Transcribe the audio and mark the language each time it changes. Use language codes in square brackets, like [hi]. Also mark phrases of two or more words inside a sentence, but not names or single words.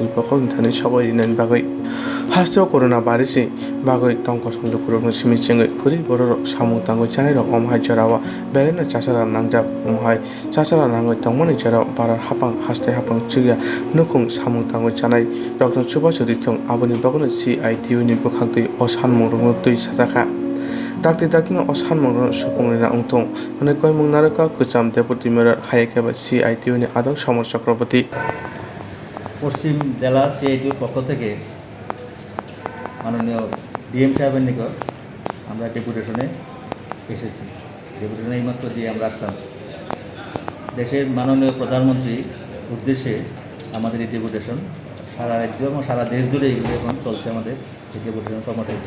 [trp] pokon thani sabai rinani bagoi hasto corona virus bagoi tongko song Lukurogno simichengoi Kwrwi borok Sanmung tangoi chanai rok omhai Jorao berena chasara nangjak omhai chasara nangoi tongmani Jorao bara hapang haste hapang chugya nukung Sanmung tangoi chanai rokno chubachu rithong aboni bagoni CITU ni bukhaktui o Sanmung rokno tui sajaka dakti daktino o Sanmung rokno supungrina ongtong mane koimung rwkha kucham Deputation hayakeba CITU ni adong সমর চক্রবর্তী [bn] পশ্চিম জেলা CITUর পক্ষ থেকে মাননীয় DM সাহেবের নিকট আমরা ডেপুটেশনে এসেছি। ডেপুটেশনে এইমাত্র দিয়ে আমরা আসলাম। দেশের মাননীয় প্রধানমন্ত্রীর উদ্দেশ্যে আমাদের এই ডেপুটেশন সারা রাজ্য এবং সারা দেশ জুড়ে এগুলো এখন চলছে আমাদের এই ডেপুটেশন কর্মসূচি।